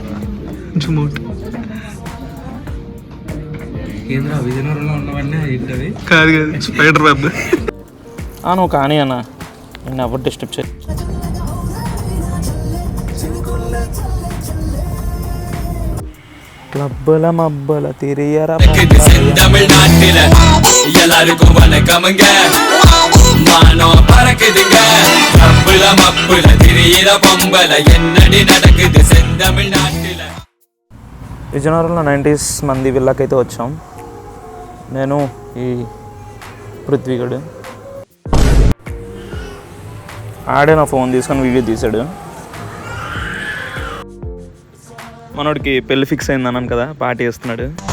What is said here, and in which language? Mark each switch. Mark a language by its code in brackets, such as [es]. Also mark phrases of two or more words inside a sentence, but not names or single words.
[te] విజయనగరంలో ఉన్నవన్నీ ఏంటది? కాదు [en] spider web. [te] నువ్వు కానీ అన్న, నేను ఎవరు డిస్టర్బ్ చేయి. క్లబ్బల మబ్బల తిరియరా. [ta] தமிழ்நாட்டில எல்லாருக்கும் வணக்கமுங்க. மானம் பறக்குதுங்க. மப்புல மப்புல திரியிற பொம்பல என்னடி நடக்குது செந்தமிழ்நாட்டில. [te] విజయనగరంలో 90s మంది విల్లాకైతే వచ్చాం. నేను ఈ పృథ్వీగడు. ఆడే నా ఫోన్ తీసుకొని వీడియో తీశాడు. మనోడికి పెళ్ళి ఫిక్స్ అయింది అన్నాను కదా, పార్టీ చేస్తున్నాడు.